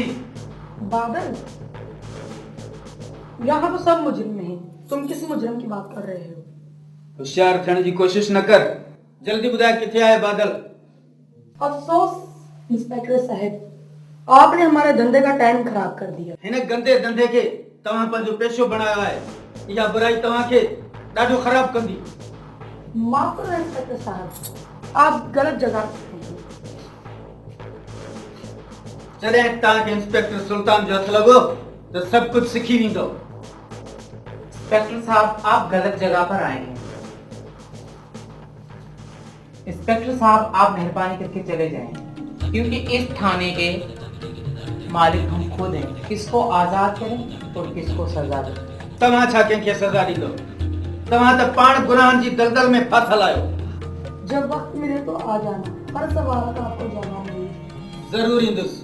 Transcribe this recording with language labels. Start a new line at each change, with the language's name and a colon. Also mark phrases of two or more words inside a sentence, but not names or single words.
Urdu: بادل یہاں تو سب مجرم نہیں، تم کس مجرم کی بات کر رہے ہو?
Sindhi: होशियार थियण जी कोशिश न कर, जल्दी ॿुधाए किथे आहे बादल।
Urdu: افسوس انسپکٹر صاحب، آپ نے ہمارے دھندے کا ٹائم خراب کر دیا.
Sindhi: हिन गंदे धंधे खे तव्हां पंहिंजो पेशो बनायो आहे, इहा बुराई तव्हांखे ॾाढो ख़राब कंदी।
Urdu: معاف کرو انسپکٹر صاحب، آپ غلط جگہ پہ ہیں.
Sindhi: जॾहिं तव्हांखे इंस्पेक्टर सुल्तान जो हथ लॻो त सभु कुझु सिखी वेंदो।
Urdu: انسپکٹر صاحب، آپ غلط جگہ پر آئے ہیں. انسپکٹر صاحب، آپ مہربانی کر کے چلے جائیں، کیونکہ اس تھانے کے مالک ہم خود ہیں. کس کو آزاد کریں اور کس کو سزا دیں.
Sindhi: तव्हां छा कंहिंखे सज़ा ॾींदो? तव्हां त पाण गुनाहनि जी दलदल में फाथल आहियो।
Urdu: جب وقت ملے تو آ جانا، ہر سوال کا آپ کو جواب ملے گا.
Sindhi: ज़रूर ईंदुसि।